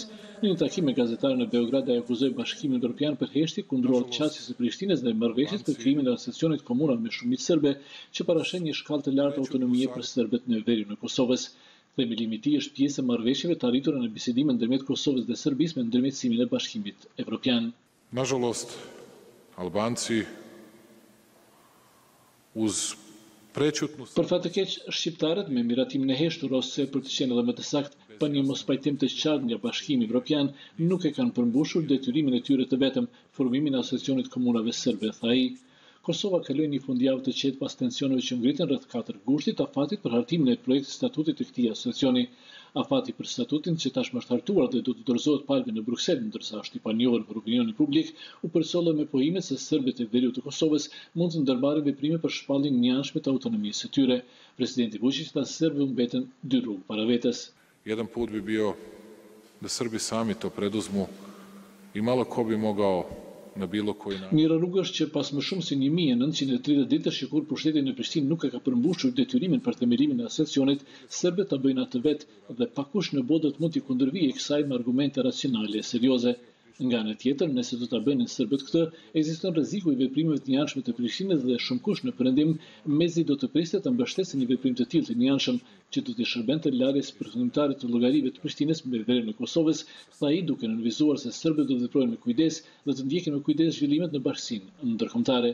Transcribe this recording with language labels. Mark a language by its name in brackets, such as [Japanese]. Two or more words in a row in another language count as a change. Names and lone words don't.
[Albanian] Në një takim me gazetarë në Beograd, ai akuzoi Bashkimin Evropian për heshtje kundër çastjes së Prishtinës dhe marrëveshjes për krijimin e asociacionit komuna me shumicë serbe që parashen një shkallë të lartë autonomie për serbët në veriun e Kosovës. Themelimi i tij është pjesë e marrëveshjeve të arritura në bisedime ndërmjet Kosovës dhe Serbisë me ndërmjetësimin e Bashkimit Evropian. [Serbian] Nažalost, Albanci uz prećutnost. [Albanian] Për fat të keq, shqiptarët me miratimin e heshtur ose për të qenë edhe më të saktë, pa një mospajtim të qartë nga Bashkimi Evropian, nuk e kanë përmbushur detyrimin e tyre të vetëm, formimin e asociacionit komunave serbe, tha ai. Kosova kaloi një fundjavë të qetë pas tensioneve që ngritën rreth 4 gushtit afatit për hartimin e projektit statutit të këtij asociacioni. Afati për statutin që tashmë është hartuar dhe do të dorëzohet palëve në Bruksel, ndërsa është i panjohur për opinionin publik, u përsollë me pohimet se serbët e veriut të Kosovës mund të ndërmarrin veprime për shpalljen e njëanshme të autonomisë së tyre. Presidenti Vučić tha se serbët mbeten 2 rrugë para vetes. [Serbian] Jedan put bi bio da Srbi sami to preduzmu i malo ko bi mogao në bilo koji način. [Albanian] Njëra rrugë është që pas më shumë se 1930 ditësh që kur pushteti në Prishtinë nuk e ka përmbushur detyrimin për themelimin e asociacionit, serbët ta bëjnë atë vetë dhe pakush në botë mund t'i kundërvijë kësaj me argumente racionale e serioze. Nga ana tjetër, nëse do ta bënin serbët këtë, ekziston rreziku i veprimeve të njëanshme të Prishtinës dhe shumë kush në perëndim mezi do të priste të mbështesë një veprim të tillë të njëanshëm që do të shërbente larjes përfundimtare të llogarive të Prishtinës me veriun e Kosovës, tha ai duke nënvizuar se serbët do të veprojnë me kujdes dhe të ndjekin me kujdes zhvillimet në bashkësinë ndërkombëtare.